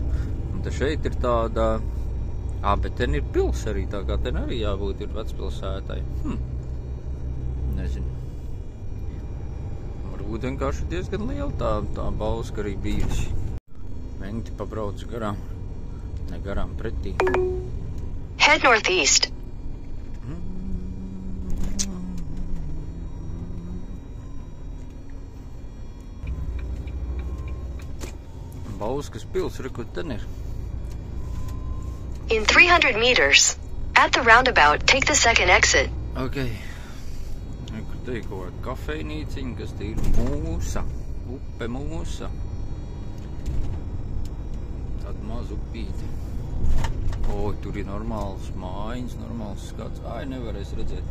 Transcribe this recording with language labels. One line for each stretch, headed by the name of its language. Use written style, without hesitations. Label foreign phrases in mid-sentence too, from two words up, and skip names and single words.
Latvian: Un te šeit ir tāda, bet ten ir pils arī, tā kā ten arī jābūt ir vecpilsētai. Nezinu. Varbūt vienkārši diezgan liela tā Bauska arī bijusi. Menti pabrauc garām, ne garām pretī.
English: Head northeast.
Latvian: Bauskas pils, rekur ten ir.
English: In 300 meters. At the roundabout, take the second exit. Ok.
Latvian: Rekur te ir kaut kāda kafejnīciņa, kas te ir Mūsa. Upe Mūsa. Tāda maz upīte. Tur ir normāls mājiņas, normāls skats. Nevarēs redzēt.